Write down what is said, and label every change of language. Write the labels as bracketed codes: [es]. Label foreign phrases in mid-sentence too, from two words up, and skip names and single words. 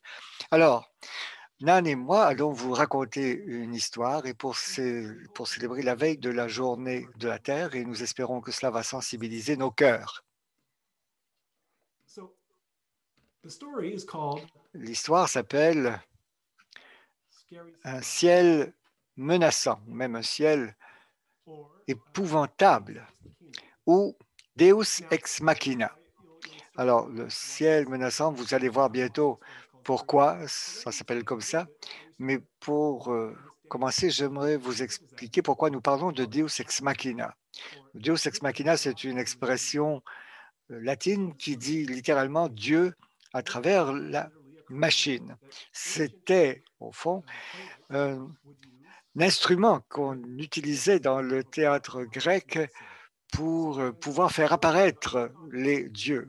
[fr] Alors, Nan et moi allons vous raconter une histoire et pour célébrer la veille de la journée de la Terre et nous espérons que cela va sensibiliser nos cœurs. L'histoire s'appelle Un ciel menaçant, même un ciel épouvantable, ou [la] Deus ex machina. [fr] Alors, le ciel menaçant, vous allez voir bientôt pourquoi ça s'appelle comme ça. Mais pour commencer, j'aimerais vous expliquer pourquoi nous parlons de [la] Deus ex machina. Deus ex machina, [fr] c'est une expression latine qui dit littéralement Dieu à travers la machine. C'était, au fond, un instrument qu'on utilisait dans le théâtre grec pour pouvoir faire apparaître les dieux.